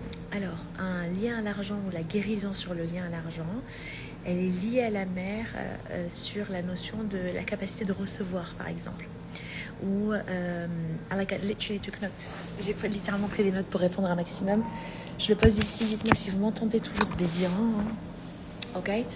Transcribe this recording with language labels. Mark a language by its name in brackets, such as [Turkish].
[French] Alors, un lien à l'argent ou la guérison sur le lien à l'argent, elle est liée à la mère sur la notion de la capacité de recevoir, par exemple. [English] Ou, I literally took notes. [French] J'ai littéralement pris des notes pour répondre un maximum. Je le pose ici, dites-moi si vous m'entendez toujours bien, ok.